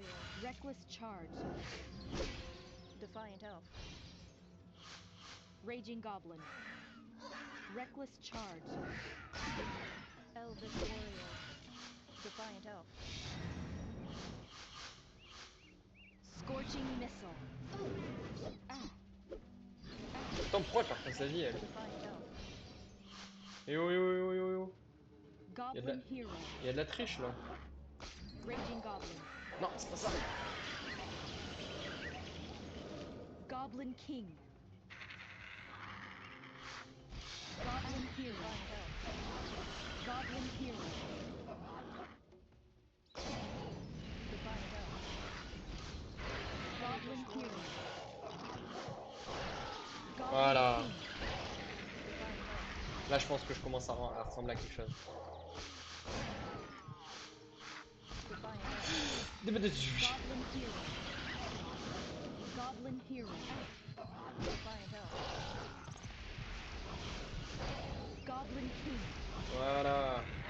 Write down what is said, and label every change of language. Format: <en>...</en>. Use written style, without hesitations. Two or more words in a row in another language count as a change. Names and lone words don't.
<fr>Reckless Charge. Defiant Elf. Raging Goblin. Reckless Charge. Elvish Warrior. Defiant Elf. Scorching Missile. Attends, pourquoi elle perd pas sa vie elle? Defiant Elf. Eh oh, eh oh, eh oh, eh oh. Goblin Hero. Il y a de la triche là. Raging Goblin. Non, c'est pas ça. Goblin King. Goblin Hero. Goblin Hero. Defiant Elf. Goblin Hero. Goblin Voilà. King. Defiant Elf. Là, je pense que je commence à ressembler à quelque chose. Defiant Elf. Goblin Hero. Goblin Hero. Defiant Elf. Goblin King. Voilà.</fr>